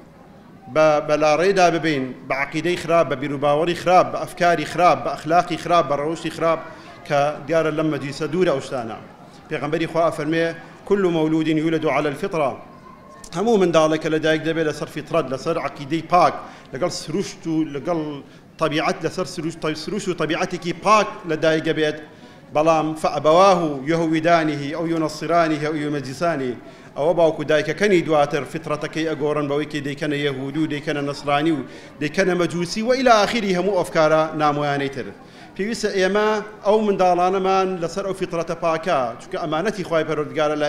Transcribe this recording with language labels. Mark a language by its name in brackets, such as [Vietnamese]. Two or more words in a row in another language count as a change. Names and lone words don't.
[Central Kurdish] بەلاڕێدا ببین بە عەقیدەی خراپ بە بیرروباوەڕی خراپ بە ئەفکاری خراپ بە ئەخلاقی خراپ بە ڕەوشی خراپ کە دیارە لەم مەجلیسە دوورە ئەو شتانە پێغەمبەری خوا فەرمێ [Arabic] كل مولود يولد على الفطرة [Central Kurdish] هەموو منداڵێکە لە دایک دەبێت لەسەر فیترەت لەسەر عەقیدەی پاک لەگەڵ سروشت و لەگەڵ طبیعەت لەسەر سروش و طبیعەتێکی پاک لە دایک دەبێت بەڵام [Arabic] فەئەبەواه یەهویدانیه ئەو یونەسیرانیه ئەو یومەجیسانی [Central Kurdish] ئەوە باوکو دایکەکەنی دواتر فیترەتەکەی ئەگۆڕن بەوەی کە دەیکەنە یەهود و دەیکەنە نەسرانی و دەیکەنە مەجوسی و [Arabic] ئیلا ئاخری [Central Kurdish] هەموو ئەفکارە نامۆیانەی تر پێویستە ئێمە ئەو منداڵانەمان لەسەر ئەو فیترەتە پاکە چونکە ئەمانەتی خوای پەروەردگارە لای